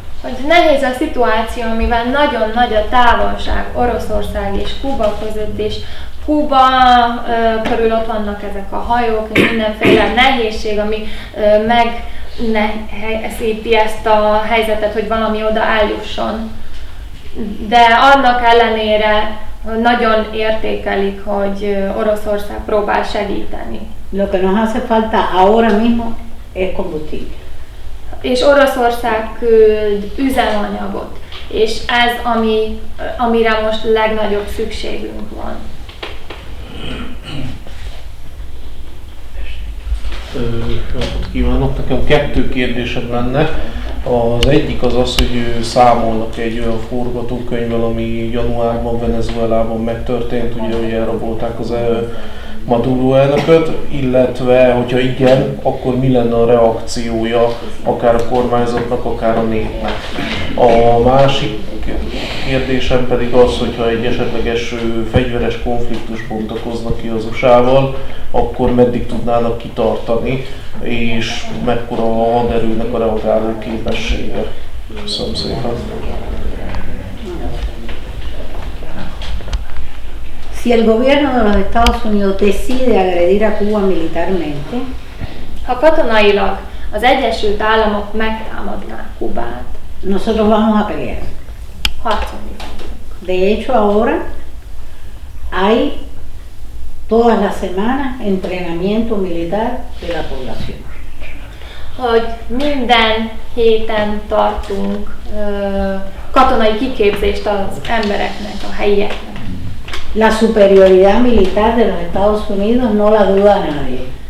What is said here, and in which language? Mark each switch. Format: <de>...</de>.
<hu>Hogy nehéz a szituáció, mivel nagyon nagy a távolság Oroszország és Kuba között, és Kuba körül ott vannak ezek a hajók, és mindenféle nehézség, ami megnehezíti ezt a helyzetet, hogy valami oda eljusson. De annak ellenére nagyon értékelik, hogy Oroszország próbál segíteni.</hu> <es>Lo que nos hace falta ahora mismo es combustible.</es> <hu>És Oroszország küld üzemanyagot, és ez, amire most legnagyobb szükségünk van. Napot kívánok! Nekem 2 kérdésem lenne. Az egyik az az, hogy számolnak egy olyan forgatókönyvvel, ami januárban Venezuelában megtörtént, ugye, hogy elrabolták az Maduro elnököt, illetve, hogyha igen, akkor mi lenne a reakciója akár a kormányzatnak, akár a népnek. A másik kérdésem pedig az, hogyha egy esetleges fegyveres konfliktus bontakoznak ki az USA-val, akkor meddig tudnának kitartani, és mekkora a haderőnek a reagáló képessége. Köszönöm szépen.</hu> <es>Si el gobierno de los Estados Unidos decide agredir a Cuba militarmente,</es> <hu>Ha katonailag az Egyesült Államok megtámadnák Kubát,</hu> <es>nosotros vamos a pelear.</es> <hu>harcolni.</hu> <es>De hecho, ahora hay todas las semanas entrenamiento militar de la población.</es> <hu>Hogy minden héten tartunk katonai kiképzést az embereknek, a helyieknek.</hu> <es>La superioridad militar de los Estados Unidos no la duda nadie.</es>